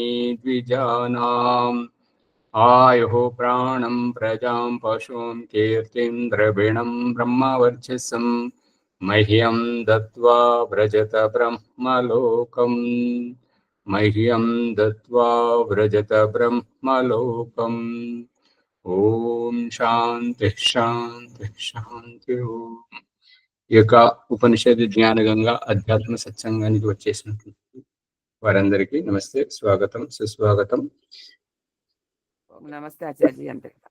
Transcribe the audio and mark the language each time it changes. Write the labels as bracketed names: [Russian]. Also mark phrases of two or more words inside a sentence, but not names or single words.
[Sanskrit] द्विजानाम् आयुः प्राणं प्रजां पशुं कीर्तिं द्रविणं ब्रह्मवर्चसं मह्यं दत्त्वा व्रजत ब्रह्मलोकम् मह्यं दत्त्वा व्रजत ब्रह्मलोकम् ఓం శాంతి శాంతి శాంతి. [Telugu] ఈ యొక్క ఉపనిషత్తు జ్ఞానగంగా అధ్యాత్మ సత్సంగానికి వచ్చేసినటువంటి వారందరికీ నమస్తే, స్వాగతం, సుస్వాగతం. నమస్తే ఆచార్య. అంటే